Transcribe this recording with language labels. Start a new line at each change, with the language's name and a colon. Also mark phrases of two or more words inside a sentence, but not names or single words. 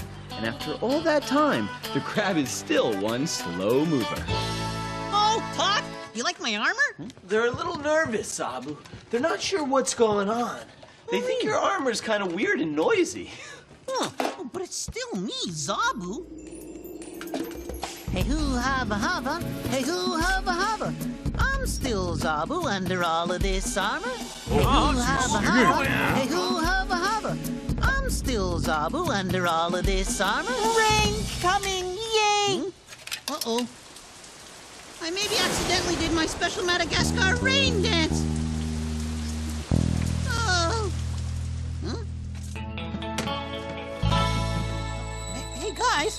English: And after all that time, the crab is still one slow mover. Oh, Tot, you like my armor? They're a little nervous, Zoboo. They're not sure what's going on. They think your armor's kind of weird and noisy. Huh. Oh, but it's still me, Zoboo. Hey hoo hava hava, hey hoo hava hava. I'm still Zoboo under all of this armor. Hey hoo hava hava, hey hoo hava hava. I'm still Zoboo under all of this armor. Rain coming, yay! Uh-oh. I maybe accidentally did my special Madagascar rain dance. Oh. Huh? Hey guys.